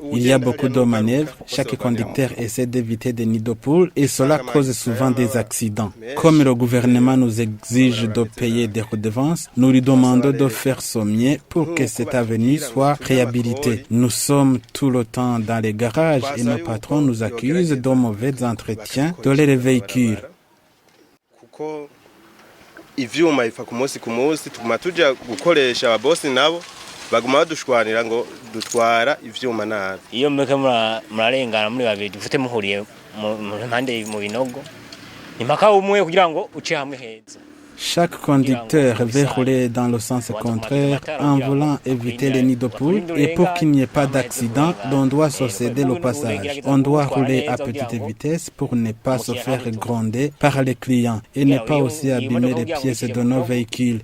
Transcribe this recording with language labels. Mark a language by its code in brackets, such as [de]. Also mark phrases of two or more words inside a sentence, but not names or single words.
[fr] Il y a beaucoup de manœuvres. Chaque conducteur essaie d'éviter des nids de poules et cela cause souvent des accidents. Comme le gouvernement nous exige de payer des redevances, nous lui demandons de faire son mieux pour que cette avenue soit réhabilitée. Nous sommes tout le temps dans les garages et nos patrons nous accusent de mauvais entretien de leurs véhicules. [rn] Ivyuma ifa ku munsi tuguma tuja gukoresha ababosi nabo baguma badushwanira ngo dutwara ivyuma nabi. Iyo mweke murarengana muri babiri dufite muhuriye mu mpande mu binogo impaka umwe kugira ngo uce hamwe heza. [fr] Chaque conducteur veut rouler dans le sens contraire en voulant éviter les nids de poules et pour qu'il n'y ait pas d'accident, on doit se céder le passage. On doit rouler à petite vitesse pour ne pas se faire gronder par les clients et ne pas aussi abîmer les pièces de nos véhicules.